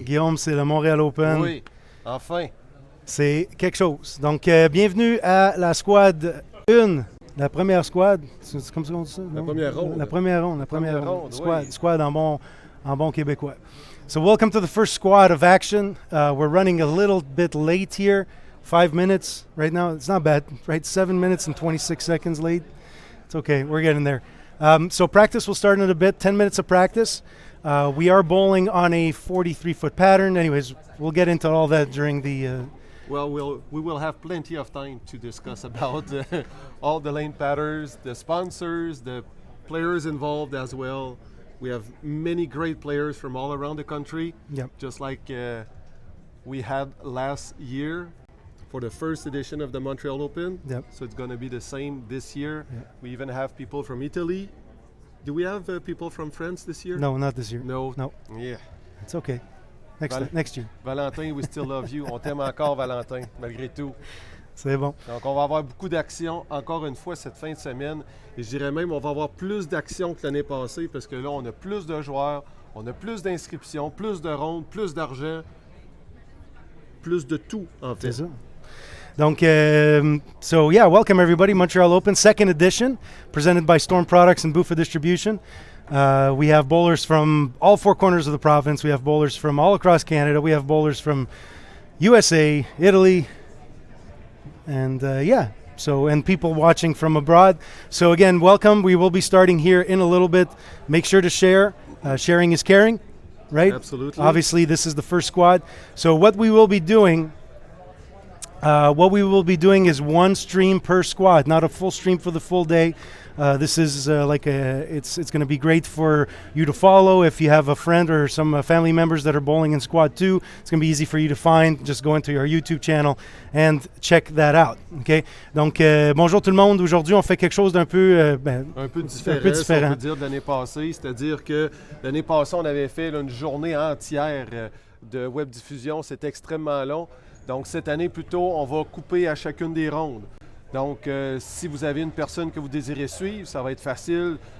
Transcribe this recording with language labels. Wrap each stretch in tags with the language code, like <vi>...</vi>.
<fr>Guillaume, c'est le Montreal Open. Oui, enfin. C'est quelque chose. Donc, bienvenue à la squad 1. La première squad. C'est comme ça qu'on dit ça? La première ronde. La première ronde. La première ronde, squad, oui. squad en bon québécois.</fr> <en>So, welcome to the first squad of action. We're running a little bit late here. 5 minutes right now. It's not bad, right? 7 minutes and 26 seconds late. It's okay. We're getting there. So practice will start in a bit. 10 minutes of practice. We are bowling on a 43-foot pattern. Anyways, we'll get into all that during the... Well, we will have plenty of time to discuss about all the lane patterns, the sponsors, the players involved as well. We have many great players from all around the country. Yep. Just like we had last year for the first edition of the Montreal Open. Yep. So it's going to be the same this year. Yep. We even have people from Italy. Do we have people from France this year? No, not this year. No. Yeah. It's okay. Next year. Valentin, we still love you.</en> <fr>On t'aime encore, Valentin, malgré tout. C'est bon. Donc, on va avoir beaucoup d'actions, encore une fois, cette fin de semaine. Et je dirais même, on va avoir plus d'actions que l'année passée parce que là, on a plus de joueurs, on a plus d'inscriptions, plus de rondes, plus d'argent, plus de tout, en fait. C'est ça. Donc,</fr> <en>so yeah, welcome everybody. Montreal Open, second edition, presented by Storm Products and Buffa Distribution. We have bowlers from all four corners of the province. We have bowlers from all across Canada. We have bowlers from USA, Italy, and and people watching from abroad. So again, welcome. We will be starting here in a little bit. Make sure to share. Sharing is caring, right? Absolutely. Obviously, this is the first squad. So what we will be doing is one stream per squad, not a full stream for the full day. This is it's going to be great for you to follow. If you have a friend or some family members that are bowling in squad 2, it's going to be easy for you to find. Just go into our YouTube channel and check that out. Okay?</en> <fr>Donc, bonjour tout le monde. Aujourd'hui, on fait quelque chose d'un peu, un peu différent. Si on peut dire de l'année passée. C'est-à-dire que l'année passée, on avait fait une journée entière de web diffusion. C'était extrêmement long. Donc, cette année, plutôt, on va couper à chacune des rondes. Donc, si vous avez une personne que vous désirez suivre, ça va être facile.</fr>